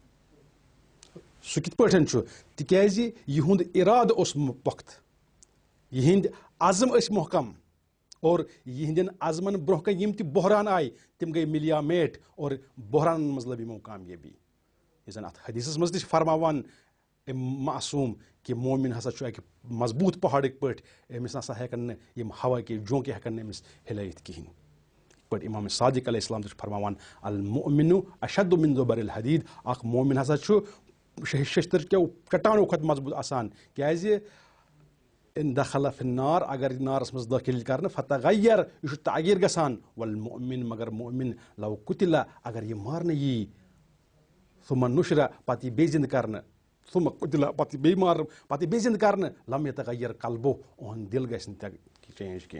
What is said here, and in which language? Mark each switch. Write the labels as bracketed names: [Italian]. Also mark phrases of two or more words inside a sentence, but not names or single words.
[Kashmiri] سُہ کِتھ پٲٹھۍ چھُ تِکیازِ یِہُنٛد اِرادٕ اوس پۄختہٕ یِہِنٛدۍ عزم ٲسۍ محکم اور یِہنٛدٮ۪ن عزمن برونٛہہ کنہِ یِم تہِ بحران آیہِ تِم گٔے مِلیا میٹ اور بحرانن منٛز لٔب یِمو کامیٲبی. یُس زن اتھ حدیثس منٛز تہِ چھِ فرماوان معصوٗم کہِ مومِن ہسا چھُ اکہِ مضبوٗط پہاڑٕکۍ پٲٹھۍ أمِس نسا ہٮ۪کن نہٕ یِم ہوا کہِ جونٛکہِ ہٮ۪کن نہٕ أمِس ہِلٲیِتھ کِہینۍ. یِتھ پٲٹھۍ امام صادق [Arabic] علیہ السلام [Kashmiri] تہِ چھُ فرماوان [Arabic] المؤمن اشد من زبر الحدید [Kashmiri] اکھ مومِن ہسا چھُ شستٕر کیو چٹانو کھۄتہٕ مضبوٗط آسان کیازِ [Arabic] ان دخل فی النار [Kashmiri] اگر یہِ نارس منٛز دٲخِل کرنہٕ فتغیر یہِ چھُ تعغیٖر گژھان والمؤمن مگر مؤمن [Arabic] لو قتل [Kashmiri] اگر یہِ مارنہٕ یی [Arabic] ثم نشر [Kashmiri] پتہٕ یی بیٚیہِ زِنٛدٕ کرنہٕ [Arabic] ثم قتل [Kashmiri] پتہٕ بیٚیہِ مارنہٕ پتہٕ یی بیٚیہِ زِنٛدٕ کرنہٕ [Arabic] لم یتغیر قلبو [Kashmiri] اُہُنٛد دِل گژھِ نہٕ چینج کینٛہہ.